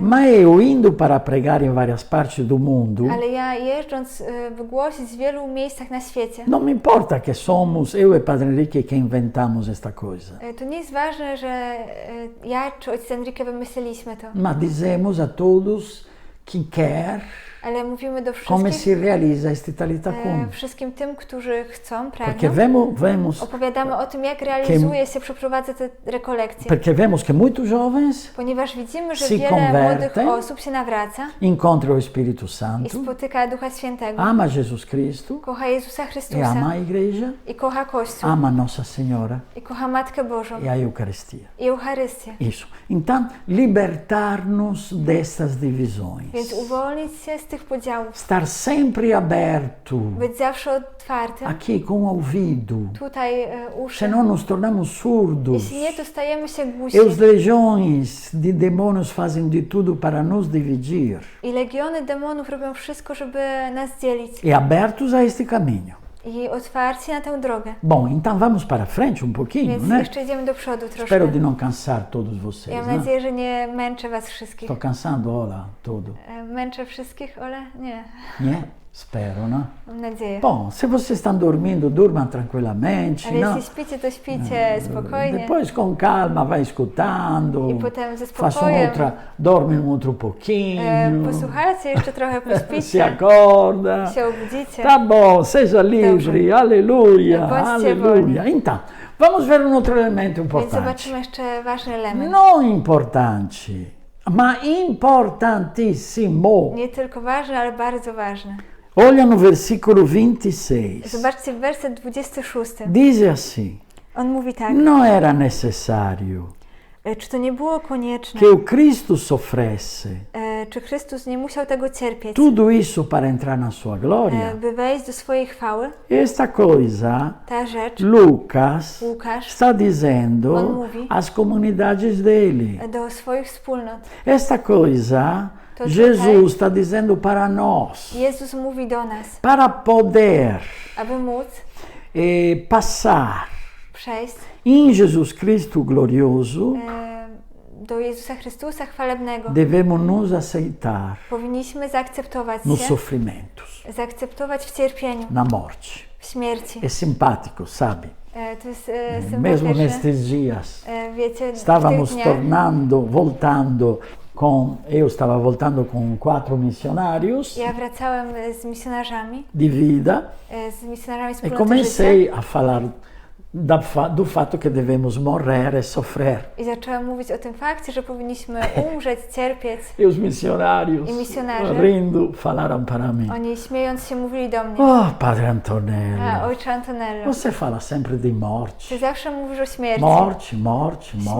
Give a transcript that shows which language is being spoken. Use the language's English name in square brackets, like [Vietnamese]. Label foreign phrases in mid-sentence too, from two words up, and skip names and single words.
[Portuguese] Ma eu indo para pregar em várias partes do mundo, [Polish] Ale ja jeżdżąc wygłosić w wielu miejscach na świecie, [Portuguese] não me importa que somos eu e Padre Henrique que inventamos esta coisa, [Polish] to nie jest ważne, że ja czy ojciec Enrique wymyśliliśmy to, [Portuguese] mas dizemos a todos que quer [Polish] ale mówimy do [Portuguese] como [Polish] wszystkich, [Portuguese] se realiza este Talitacum. [Polish] wszystkim tym, którzy chcą, [Portuguese] Porque [Polish] pragną, [Portuguese] vemos, [Polish] opowiadamy o tym, jak realizuje się, przeprowadza te rekolekcje. [Portuguese] porque vemos que muitos jovens [Polish] Ponieważ widzimy, że [Portuguese] se [Polish] wiele młodych [Portuguese] convertem, [Polish] osób się nawraca [Portuguese] encontram o Espírito [Polish] i [Portuguese] Santo, [Polish] spotyka Ducha Świętego, [Portuguese] ama Jesus Cristo, [Polish] kocha Jezusa [Portuguese] e ama [Polish] Chrystusa [Portuguese] a igreja, [Polish] i kocha Kościół [Portuguese] ama Nossa Senhora [Polish] i kocha Matkę Bożą [Portuguese] e a Eucaristia. [Polish] i Eucharystię. [Portuguese] Isso. Então, libertar-nos destas divisões. [Polish] Więc uwolnić się z tych podziałów, [Portuguese] Estar sempre aberto [Polish] być zawsze otwartym, [Portuguese] aqui com o ouvido. [Polish] tutaj uszy. [Portuguese] Senão nos tornamos surdos. [Polish] Jeśli nie, to stajemy się głusi. [Portuguese] E os legiões de demônios fazem de tudo para nos dividir. [Polish] I legiony demonów robią wszystko, żeby nas dzielić. [Portuguese] E abertos a este caminho. [Polish] I otwarci na tę drogę. [Portuguese] Bom, então vamos para frente um pouquinho, [Polish] Więc [Portuguese] né? [Polish] jeszcze idziemy do przodu troszkę. [Portuguese] Espero de não cansar todos [Polish] Ja [Portuguese] vocês, [Polish] mam [Portuguese] né? [Polish] nadzieję, że nie męczę was wszystkich. [Portuguese] Estou cansando, olha, tudo. [Polish] Męczę wszystkich, Ole? Nie. [Portuguese] Né? Espero, né? [Polish] Mam nadzieję. [Portuguese] Bom, se vocês estão dormindo, durmam tranquilamente, [Polish] Ale [Portuguese] não? [Polish] jeśli śpicie, to śpicie spokojnie. [Portuguese] Depois com calma vai escutando, [Polish] I potem ze [Portuguese] façam [Polish] spokojem [Portuguese] outra, dormem outro pouquinho, [Polish] posłuchajcie, jeszcze trochę [Portuguese] se [Polish] pośpicie, [Portuguese] acorda. [Polish] się obudzicie. [Portuguese] Tá bom, seja livre, aleluia, [Polish] Bądźcie [Portuguese] aleluia. Então, vamos ver um outro elemento [Polish] Więc [Portuguese] importante. [Polish] zobaczymy jeszcze ważny element. [Portuguese] Não importante, mas importantissimo. [Polish] Nie tylko ważny, ale bardzo ważny. [Portuguese] Olha no versículo 26. [Polish] Zobaczcie werset 26. [Portuguese] Diz assim: [Polish] On mówi tak. [Portuguese] não era necessário [Polish] Czy to nie było konieczne? [Portuguese] que o Cristo sofresse [Polish] Czy Chrystus nie musiał tego cierpieć, [Portuguese] tudo isso para entrar na sua glória? [Polish] by wejść do swojej chwały? [Portuguese] Esta coisa, [Polish] Ta rzecz [Portuguese] Lucas [Polish] Łukasz [Portuguese] está dizendo [Polish] On mówi [Portuguese] às comunidades dele. [Polish] do swoich wspólnot. [Portuguese] Esta coisa, [Polish] To tutaj [Portuguese] Jesus está dizendo para nós, [Polish] Jezus mówi do nas, [Portuguese] para poder [Polish] aby móc [Portuguese] passar [Polish] przejść [Portuguese] em Jesus Cristo glorioso, [Polish] do Jezusa Chrystusa chwalebnego. [Portuguese] devemos nos aceitar [Polish] Powinniśmy zaakceptować [Portuguese] nos [Polish] się, [Portuguese] sofrimentos, [Polish] zaakceptować w cierpieniu, [Portuguese] na morte. [Polish] w śmierci. [Portuguese] É simpático, sabe? [Polish] To jest [Portuguese] Mesmo [Polish] sympatyczne. [Portuguese] nestes dias, [Polish] Wiecie, w [Portuguese] estávamos [Polish] tych dniach [Portuguese] voltando eu estava voltando com 4 missionários [Polish] ja wracałem z misjonarzami, [Portuguese] de vida [Polish] z misjonarzami [Portuguese] e [Polish] wspólnoty życia [Portuguese] comecei a falar do fato que devemos morrer e sofrer. [Polish] i zacząłem mówić o tym fakcie, że powinniśmy umrzeć, cierpieć. [Portuguese] E os missionários, E missionários. rindo, falaram para mim: [Polish] Oni śmiejąc się mówili do mnie, [Portuguese] Oh, Padre Antonello, [Polish] ojcze Antonello, [Portuguese] você fala sempre de morte. [Polish] ty zawsze mówisz o śmierci. [Portuguese] Morte, morte, morte,